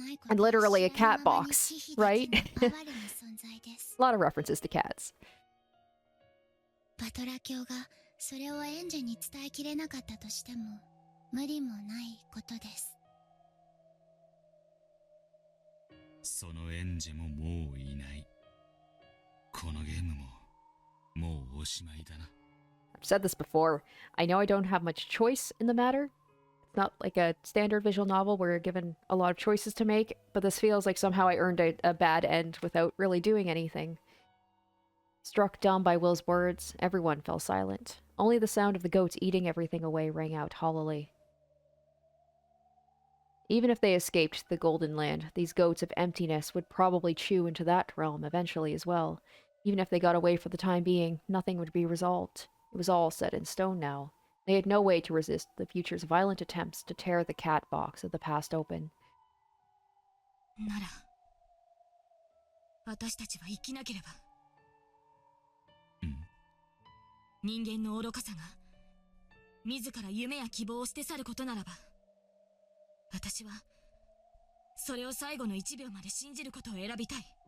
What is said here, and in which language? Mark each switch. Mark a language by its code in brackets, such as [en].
[en] And literally a cat box, right? A lot of references to cats. [ja] バトラ教がそれをエンジェに伝えきれなかったとしても無理もないことです。そのエンジェももういない。このゲームももうおしまいだな。 [en] I've said this before. I know I don't have much choice in the matter. It's not like a standard visual novel where you're given a lot of choices to make, but this feels like somehow I earned a bad end without really doing anything. Struck dumb by Will's words, everyone fell silent. Only the sound of the goats eating everything away rang out hollowly. Even if they escaped the Golden Land, these goats of emptiness would probably chew into that realm eventually as well. Even if they got away for the time being, nothing would be resolved. It was all set in stone now. They had no way to resist the future's violent attempts to tear the cat box of the past open. [ja] なら、私たちは生きなければ。人間の愚かさが自ら夢や希望を捨て去ることならば、私はそれを最後の1秒まで信じることを選びたい。